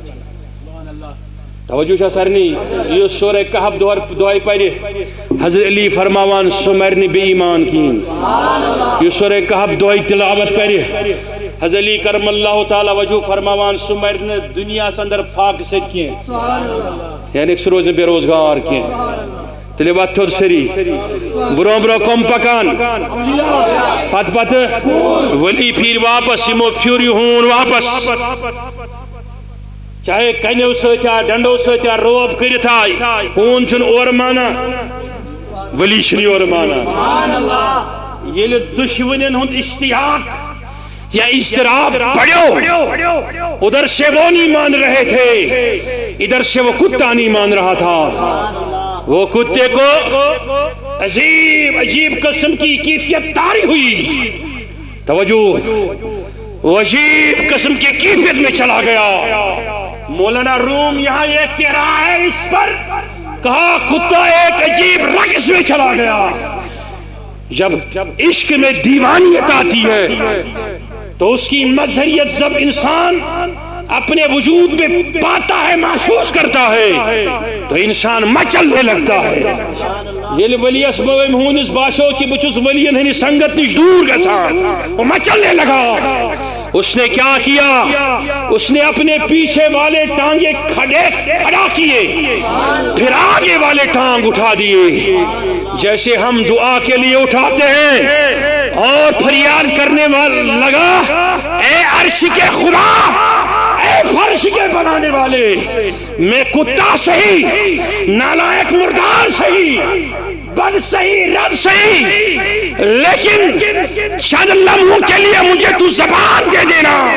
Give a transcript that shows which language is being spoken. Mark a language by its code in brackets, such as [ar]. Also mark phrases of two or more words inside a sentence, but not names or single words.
[ks] توجہ چھا سارنٕے یُس سورہ کہف دۄہے پرِ حضرت علی فرماوان سُہ مرِ نہٕ بے ایمان کِہیٖنۍ یُس سورہ کہف دۄہے تلاوت کرِ حضرت علی کرم اللہ تعالیٰ وجہ فرماوان سُہ مرِ نہٕ دُنیاہس اندر فاقہٕ سۭتۍ کینٛہہ یعنی سُہ روزِ نہٕ بے روزگار کینٛہہ تیٚلہِ وَتھ تھوٚد سٲری برٛونٛہہ برٛونٛہہ کم پکان پتہٕ پتہٕ ؤلی پھیٖرۍ واپس یِمو پھیوٗر یہِ ہوٗن واپس چاہے کنیو سۭتۍ آ ڈنڈو سۭتۍ آ روب کٔرِتھ آے ہوٗن چھُنہٕ اورٕ مانان ؤلی چھُنہٕ یورٕ مانان ییٚلہِ دُشوٕنٮ۪ن ہُنٛد اشتیاق یا اضطراب بڑھو [ur] ادھر سے وہ نہیں مان رہے تھے ادھر سے وہ کتا نہیں مان رہا تھا وہ کتے کو عجیب قسم کی کیفیت طاری ہوئی توجہ وہ عجیب قسم کی کیفیت میں چلا گیا مولانا روم یہاں یہ کہہ رہا ہے اس پر کہا کتا ایک عجیب رقص میں چلا گیا جب عشق میں دیوانیت آتی ہے تو اس کی مظہریت جب انسان اپنے وجود میں پاتا ہے محسوس کرتا ہے تو انسان مچلنے لگتا ہے [ks] ییٚلہِ ؤلیَس ہوٗنِس باسیو کہ بہٕ چھُس ؤلین ہٕنٛدِ سنگت نِش دوٗر گژھان [ur] وہ مچلنے لگا اس نے کیا کیا اس نے اپنے پیچھے والے ٹانگے کھڑا کیے پھر آگے والے ٹانگ اٹھا دیے جیسے ہم دعا کے لیے اٹھاتے ہیں اور فریاد کرنے والا لگا اے عرش کے خدا اے فرش کے بنانے والے میں کتا سہی نالائق مردار سہی بد سہی رد سہی لیکن چند لمحوں کے لیے مجھے تو زبان دے دینا